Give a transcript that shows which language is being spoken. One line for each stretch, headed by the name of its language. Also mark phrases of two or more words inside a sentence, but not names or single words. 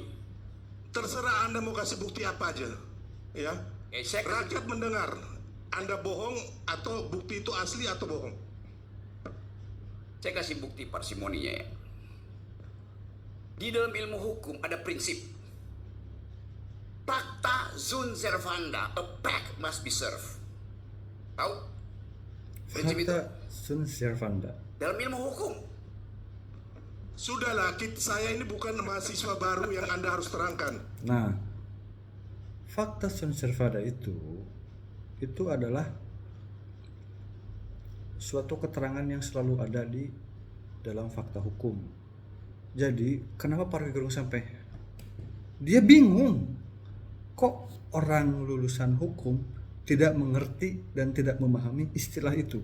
Indonesian: Terserah Anda mau kasih bukti apa aja. Ya. Saya kasih Rakyat mendengar. Anda bohong atau bukti itu asli atau bohong. Saya kasih bukti parsimoninya ya. Di dalam ilmu hukum ada prinsip.
Latin: Pacta sunt servanda,
English: a pact must be served.
Indonesian: Tahu? Prinsip itu.
Latin: Fakta sunt servanda.
Indonesian: Dalam ilmu hukum. Sudahlah, saya ini bukan mahasiswa baru yang Anda harus terangkan. Nah,
Latin: fakta sunt servanda
Indonesian: itu adalah suatu keterangan yang selalu ada di dalam fakta hukum. Jadi, kenapa Pak Rocky Gerung sampai dia bingung? Kok orang lulusan hukum tidak mengerti dan tidak memahami istilah itu?